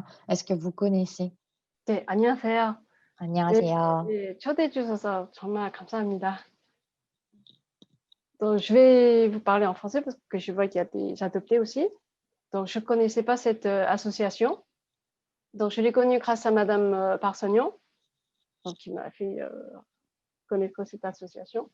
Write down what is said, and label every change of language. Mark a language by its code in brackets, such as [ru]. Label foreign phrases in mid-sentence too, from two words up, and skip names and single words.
[fr] Est-ce que vous connaissez? [ko] 네, 안녕하세요. 안녕하세요. 네, 초대해 주셔서 정말 감사합니다. [fr] Donc, je vais vous parler en français parce que je vois qu'il y a des adoptés aussi. Donc, je ne connaissais pas cette association. Donc, je l'ai connue grâce à Madame Parsognon, donc, qui m'a fait connaître cette association.